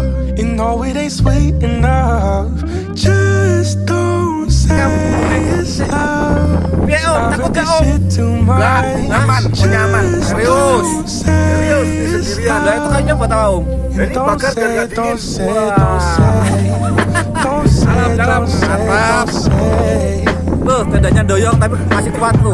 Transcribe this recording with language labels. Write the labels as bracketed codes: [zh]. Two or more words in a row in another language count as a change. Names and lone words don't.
[en] You know it ain't sweet enough. Just don't say it's love. [id] Ya Om, takut gak Om? Lah, nyaman, nyaman, serius sendirian, lah itu kayaknya buat Om. Jadi bakar kan gak dingin. Wah. Dalam, mantap. Tuh, tendanya doyong tapi masih kuat tuh.